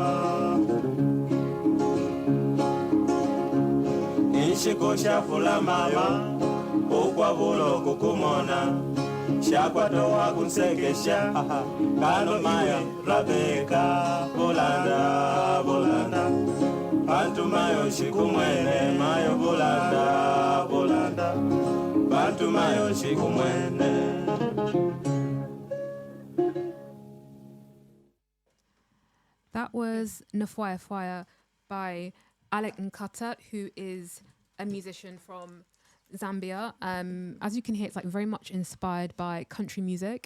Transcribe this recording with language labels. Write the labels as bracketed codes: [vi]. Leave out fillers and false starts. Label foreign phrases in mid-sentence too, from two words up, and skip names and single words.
[bem] inshiko shafula mama ukwabulo kukumona shakwatowa kunsekesha kano mayo Rebecca bulanda bulanda bantu mayo shikumwene mayo bulanda bulanda bantu mayo shikumwene. [en] That was Nafwaya Fire by Alec Nkata, who is a musician from Zambia. As you can hear, it's like very much inspired by country music.